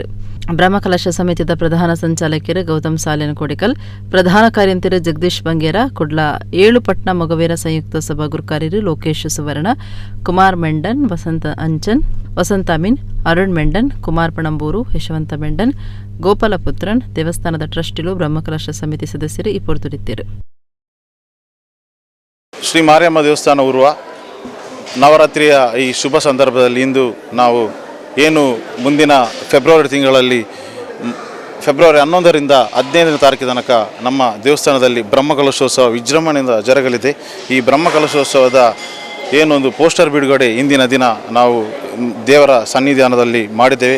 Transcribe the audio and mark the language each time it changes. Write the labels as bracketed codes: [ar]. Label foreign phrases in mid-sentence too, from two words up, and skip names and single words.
[tcy] ಬ್ರಹ್ಮಕಲಶ ಸಮಿತಿದ ಪ್ರಧಾನ ಸಂಚಾಲಕರು ಗೌತಮ್ ಸಾಲೇನ ಕೋಡಿಕಲ್, ಪ್ರಧಾನ ಕಾರ್ಯಂತರು ಜಗದೀಶ್ ಬಂಗೇರ, ಕುಡ್ಲ 7 ಪಟ್ನ ಮೊಗವೇರ ಸಂಯುಕ್ತ ಸಭಾ ಗುರುಕಾರ್ಯರು ಲೋಕೇಶ್ ಸುವರ್ಣ, ಕುಮಾರ್ ಮೆಂಡನ್, ವಸಂತ ಅಮೀನ್, ಅರುಣ್ ಮೆಂಡನ್, ಕುಮಾರ್ ಪಣಂಬೂರು, ಯಶವಂತ ಮೆಂಡನ್, ಗೋಪಾಲಪುತ್ರನ್, ದೇವಸ್ಥಾನದ ಟ್ರಸ್ಟಿಲು ಬ್ರಹ್ಮಕಲಶ ಸಮಿತಿ ಸದಸ್ಯರು ಈ ಪೊರ್ತುರಿದ್ದರು. [kn] ಶ್ರೀ ಮಾರಿಯಮ್ಮ ದೇವಸ್ಥಾನ ಉರುವ ನವರಾತ್ರಿಯ ಈ ಶುಭ ಸಂದರ್ಭದಲ್ಲಿ ಇಂದು ನಾವು ಏನು ಮುಂದಿನ ಫೆಬ್ರವರಿ ತಿಂಗಳಲ್ಲಿ ಫೆಬ್ರವರಿ 11ರಿಂದ 15ನೇ ತಾರೀಕು ತನಕ ನಮ್ಮ ದೇವಸ್ಥಾನದಲ್ಲಿ ಬ್ರಹ್ಮಕಲಶೋತ್ಸವ ವಿಜೃಂಭಣೆಯಿಂದ ಜರುಗಲಿದೆ. ಈ ಬ್ರಹ್ಮಕಲಶೋತ್ಸವದ ಏನೊಂದು ಪೋಸ್ಟರ್ ಬಿಡುಗಡೆ ಇಂದಿನ ದಿನ ನಾವು ದೇವರ ಸನ್ನಿಧಾನದಲ್ಲಿ ಮಾಡಿದ್ದೇವೆ.